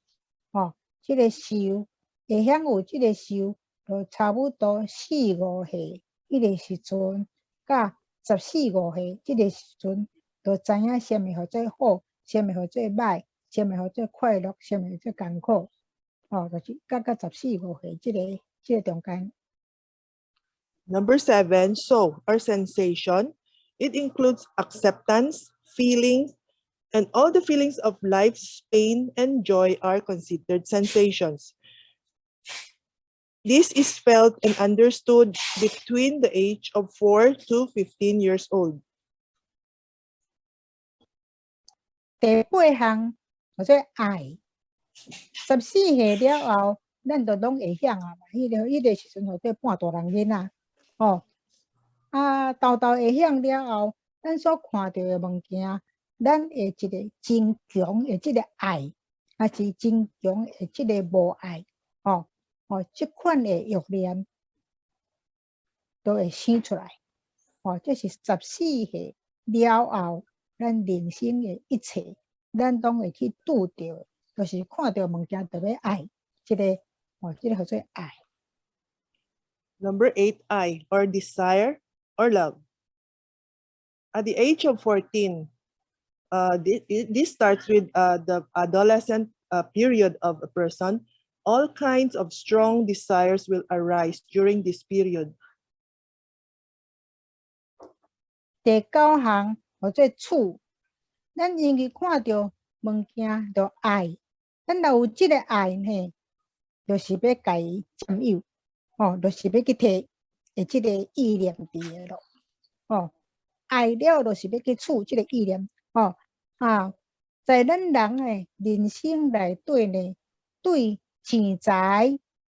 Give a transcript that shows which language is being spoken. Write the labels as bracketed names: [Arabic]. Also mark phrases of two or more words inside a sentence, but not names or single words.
[Min Nan Chinese] 这个受会享有这个受，就差不多4、5岁，迄个时阵，甲14、15岁，这个时阵，就知影什么叫做好，什么叫做歹，什么叫做快乐，什么叫做艰苦。就是到14、15岁这个中间。 [English] Number 7, so or sensation. It includes acceptance, feelings, and all the feelings of life's pain and joy are considered sensations. This is felt and understood between the age of 4 to 15 years old. [Min Nan Chinese] 第8项叫做爱。14岁了后，咱就拢会晓啊嘛。迄个时阵叫做半大人囡仔。豆豆会晓了后，咱所看到的物件，咱会一个真强的这个爱，还是真强的这个无爱，这款的欲念都会生出来。这是14岁了后，咱人生的一切，咱拢会去拄到，就是看到物件就要爱，这个叫做爱。 [English] Number 8, I, or desire or love. At the age of 14, this starts with the adolescent period of a person. All kinds of strong desires will arise during this period. [Min Nan Chinese] 第9项叫做处，咱因为看到物件就爱，咱若有这个爱呢，就是要甲伊占有，就是要去摕的这个意念伫个咯，爱了就是要去处这个意念，在咱人的人生内底呢，对钱财、